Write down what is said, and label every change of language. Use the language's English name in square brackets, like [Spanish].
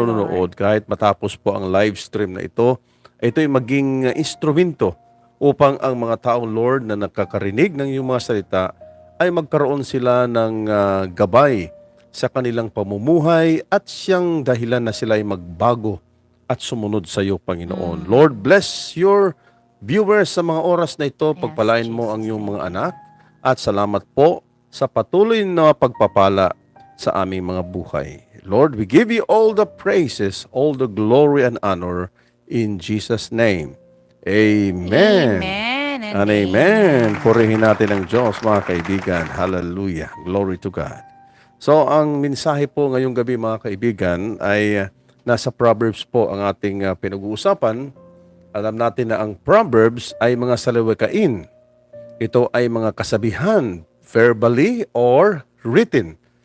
[Filipino] manunood kahit matapos po ang live stream na ito'y maging instrumento upang ang mga tao, Lord, na nakakarinig ng iyong mga salita ay magkaroon sila ng gabay sa kanilang pamumuhay at siyang dahilan na sila ay magbago at sumunod sa iyo, Panginoon. [English] Lord, bless your viewers [Filipino] sa mga oras na ito. Pagpalain mo ang iyong mga anak at salamat po sa patuloy na pagpapala sa aming mga buhay. [English] Lord, we give you all the praises, all the glory and honor in Jesus' name. Amen. Amen and And amen. [Filipino] Purihin natin ang Diyos, mga kaibigan. [English] Hallelujah. Glory to God. [Filipino] So, ang mensahe po ngayong gabi, mga kaibigan, ay nasa Proverbs po ang ating pinag-uusapan. Alam natin na ang Proverbs ay mga salawikain. Ito ay mga kasabihan, [English] verbally or written.